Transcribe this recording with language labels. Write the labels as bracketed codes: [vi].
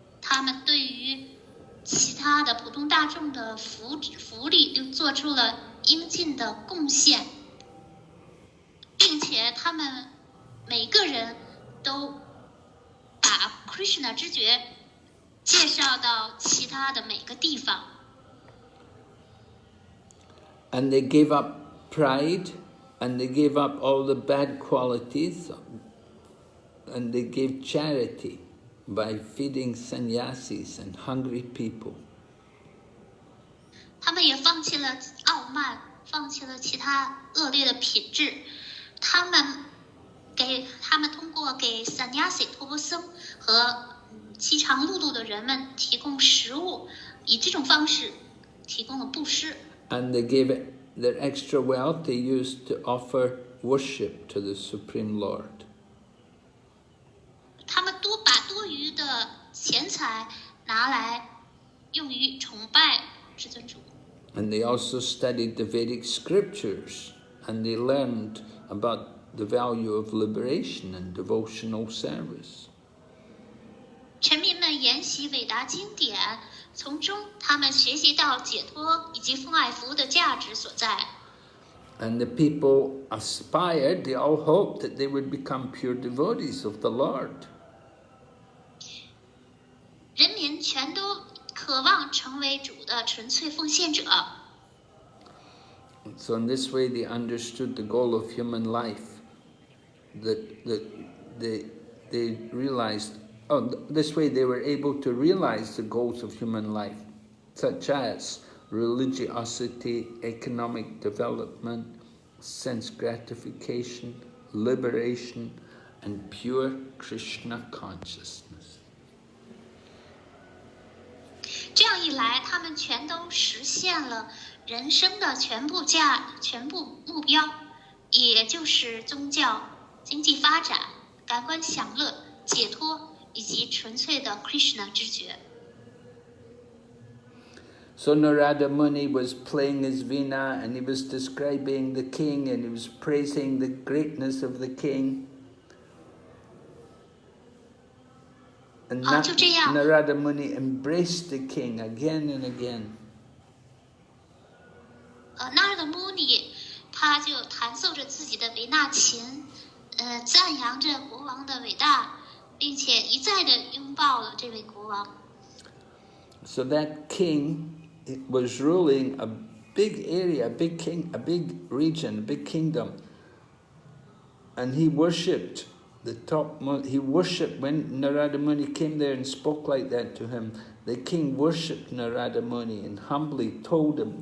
[zh] 他们对于其他的普通大众的福利又做出了应尽的贡献，并且他们每个人都把 Krishna 知觉介绍到其他的每个地方。 [en] And they gave up pride, and they gave up all the bad qualities, and they gave charity by feeding sannyasis and hungry people. [zh] 他们也放弃了傲慢，放弃了其他恶劣的品质。他们通过给 sannyasi 托钵僧和饥肠辘辘的人们提供食物，以这种方式提供了布施。 [en] And they gave it their extra wealth they used to offer worship to the Supreme Lord. [zh] 他们把多余的钱财拿来用于崇拜至尊主。 [en] And they also studied the Vedic scriptures, and they learned about the value of liberation and devotional service. [zh] 臣民们研习伟大经典，从中他们学习到解脱以及奉爱服务的价值所在。 [en] And the people aspired, they all hoped that they would become pure devotees of the Lord. [zh] 人民全都渴望成为主的纯粹奉献者。 [en] So in this way they understood the goal of human life. That they realized, this way they were able to realize the goals of human life, such as religiosity, economic development, sense gratification, liberation, and pure Krishna consciousness. [zh] 这样一来，他们全都实现了人生的全部目标，也就是宗教、经济发展、感官享乐、解脱以及纯粹的 Krishna 知觉。 [en] So Narada Muni was playing his veena, and he was describing the king, and he was praising the greatness of the king. And Narada Muni embraced the king again and again. [zh] Narada Muni 他就弹奏着自己的维纳琴，赞扬着国王的伟大，并且一再的拥抱了这位国王。 [en] So that king was ruling a big area, a big region, a big kingdom, and he worshipped he worshipped, when Narada Muni came there and spoke like that to him, the king worshipped Narada Muni and humbly told him.